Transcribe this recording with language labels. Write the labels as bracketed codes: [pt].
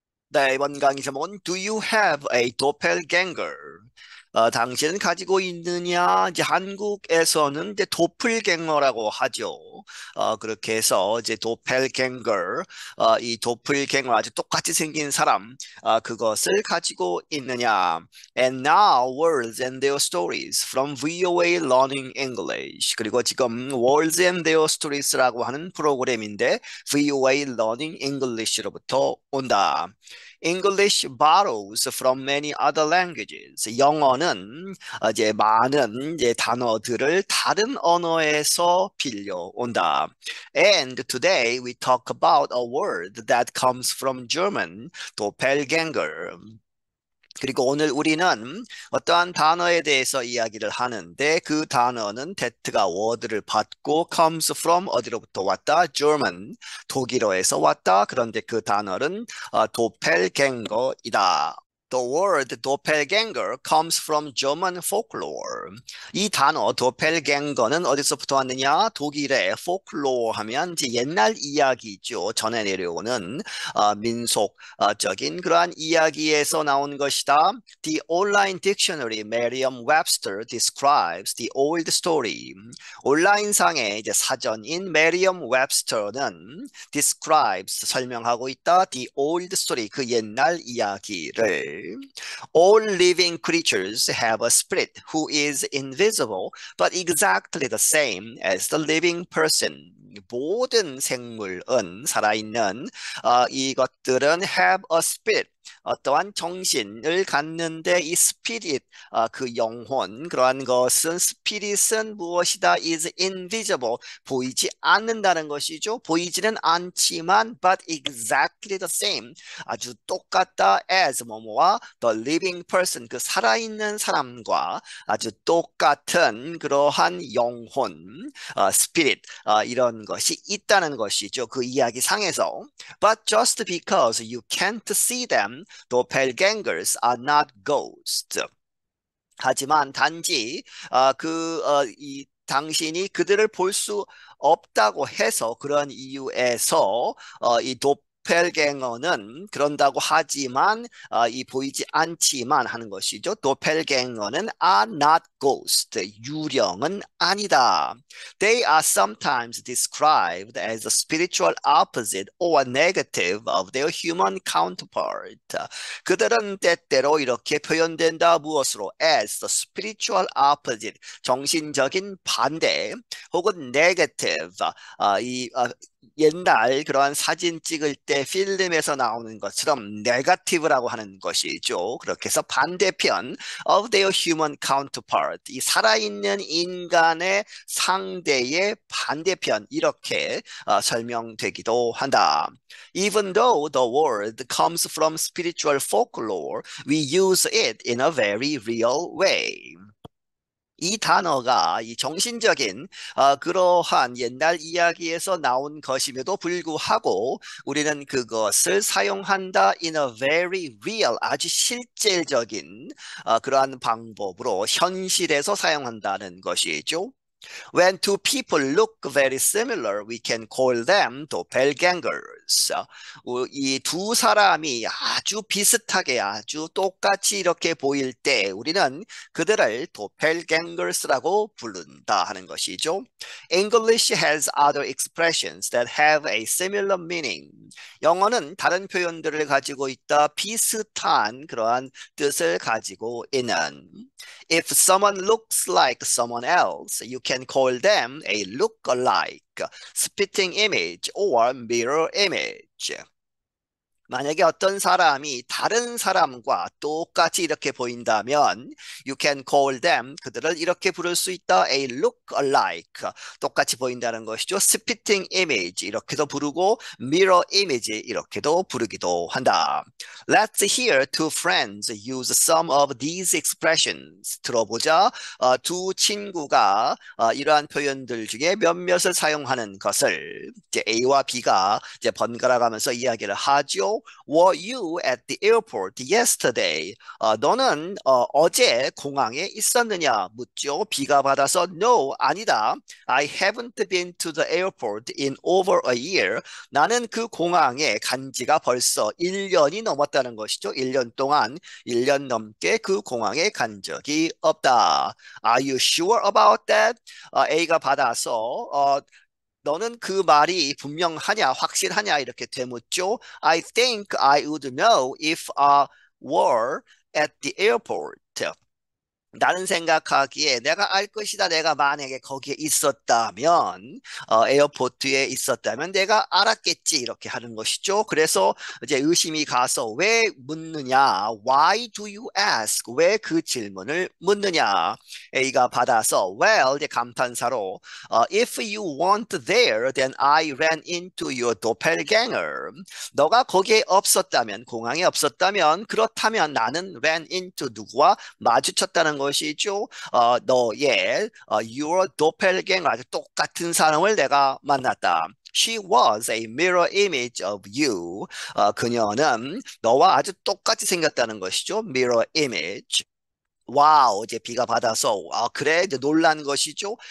[ko] 네, 이번 강의 제목은 [en] Do you have a doppelganger? [ko] 당신은 가지고 있느냐? 이제 한국에서는 이제 도플갱어라고 하죠. 그렇게 해서 이제 doppelganger, 이 도플갱어 아주 똑같이 생긴 사람, 그것을 가지고 있느냐? [en] And now words and their stories from VOA Learning English. [ko] 그리고 지금 words and their stories라고 하는 프로그램인데 VOA Learning English로부터 온다. [en] English borrows from many other languages. [ko] 영어는 이제 많은 이제 단어들을 다른 언어에서 빌려온다. [en] And today we talk about a word that comes from German, doppelganger. [ko] 그리고 오늘 우리는 어떠한 단어에 대해서 이야기를 하는데 그 단어는 that가 word를 받고 [en] comes from [ko] 어디로부터 왔다? German, 독일어에서 왔다. 그런데 그 단어는 도펠갱거이다. [en] The word doppelganger comes from German folklore. [ko] 이 단어 도펠갱거는 어디서부터 왔느냐? 독일의 folklore 하면 이제 옛날 이야기죠. 전해 내려오는 민속적인 그러한 이야기에서 나온 것이다. [en] The online dictionary Merriam-Webster describes the old story. [ko] 온라인상의 이제 사전인 Merriam-Webster는 describes 설명하고 있다. [en] The old story [ko] 그 옛날 이야기를. [en] All living creatures have a spirit who is invisible but exactly the same as the living person. [ko] 모든 생물은 살아있는 이것들은 [en] have a spirit. [ko] 어떠한 정신을 갖는데 이 스피릿, 그 영혼, 그러한 것은 스피릿은 무엇이다? [en] is invisible. [ko] 보이지 않는다는 것이죠. 보이지는 않지만 [en] but exactly the same. [ko] 아주 똑같다 as 뭐뭐와 [en] the living person, [ko] 그 살아있는 사람과 아주 똑같은 그러한 영혼, 스피릿, 이런 것이 있다는 것이죠. 그 이야기 상에서. [en] But just because you can't see them, doppelgangers are not ghosts. [ko] 하지만 단지 이 당신이 그들을 볼 수 없다고 해서 그런 이유에서 이 도펠갱어는 그런다고 하지만 이 보이지 않지만 하는 것이죠. 도펠갱어는 [en] are not ghost. [ko] 유령은 아니다. [en] They are sometimes described as a spiritual opposite or negative of their human counterpart. [ko] 그들은 때때로 이렇게 표현된다. 무엇으로? [en] As the spiritual opposite. [ko] 정신적인 반대 혹은 negative. 옛날 그러한 사진 찍을 때 필름에서 나오는 것처럼 네거티브라고 하는 것이죠. 그렇게 해서 반대편 [en] of their human counterpart. [ko] 이 살아있는 인간의 상대의 반대편 이렇게 설명되기도 한다. [en] Even though the word comes from spiritual folklore, we use it in a very real way. [ko] 이 단어가 이 정신적인 그러한 옛날 이야기에서 나온 것임에도 불구하고 우리는 그것을 사용한다 [en] in a very real, [ko] 아주 실질적인 그러한 방법으로 현실에서 사용한다는 것이죠. [en] When two people look very similar, we can call them doppelgangers. [ko] 이 두 사람이 아주 비슷하게 아주 똑같이 이렇게 보일 때 우리는 그들을 doppelgangers라고 부른다 하는 것이죠. [en] English has other expressions that have a similar meaning. [ko] 영어는 다른 표현들을 가지고 있다. 비슷한 그러한 뜻을 가지고 있는. [en] If someone looks like someone else, you can call them a look-alike, spitting image, or mirror image. [ko] 만약에 어떤 사람이 다른 사람과 똑같이 이렇게 보인다면 [en] you can call them, [ko] 그들을 이렇게 부를 수 있다. a look-alike, 똑같이 보인다는 것이죠. spitting image, 이렇게도 부르고 mirror image, 이렇게도 부르기도 한다. [en] Let's hear two friends use some of these expressions. [ko] 들어보자. 두 친구가 이러한 표현들 중에 몇몇을 사용하는 것을 이제 A와 B가 이제 번갈아 가면서 이야기를 하죠. 것이죠. [en] Were you at the airport yesterday? [ko] 너는 어제 공항에 있었느냐 묻죠. B가 받아서 No, 아니다. [en] I haven't been to the airport in over a year. [ko] 나는 그 공항에 간 지가 벌써 1년이 넘었다는 것이죠. 1년 동안 1년 넘게 그 공항에 간 적이 없다. [en] Are you sure about that? [ko] A가 받아서 너는 그 말이 분명하냐, 확실하냐 이렇게 되묻죠. [en] I think I would know if I were at the airport. [ko] 나는 생각하기에 내가 알 것이다. 내가 만약에 거기에 있었다면, 에어포트에 있었다면 내가 알았겠지. 이렇게 하는 것이죠. 그래서 이제 의심이 가서 왜 묻느냐? [en] Why do you ask? [ko] 왜 그 질문을 묻느냐? A가 받아서, [en] well, [ko] 이제 감탄사로, [en] if you weren't there, then I ran into your doppelganger. [ko] 너가 거기에 없었다면, 공항에 없었다면, 그렇다면 나는 [en] ran into [ko] 누구와 마주쳤다는 것이죠. 너의 your doppelganger 아주 똑같은 사람을 내가 만났다. [en] She was a mirror image of you. [ko] 그녀는 너와 아주 똑같이 생겼다는 것이죠. [en] Mirror image. [ko] 와우, 이제 B가 받아서, 그래, 이제 놀란 것이죠.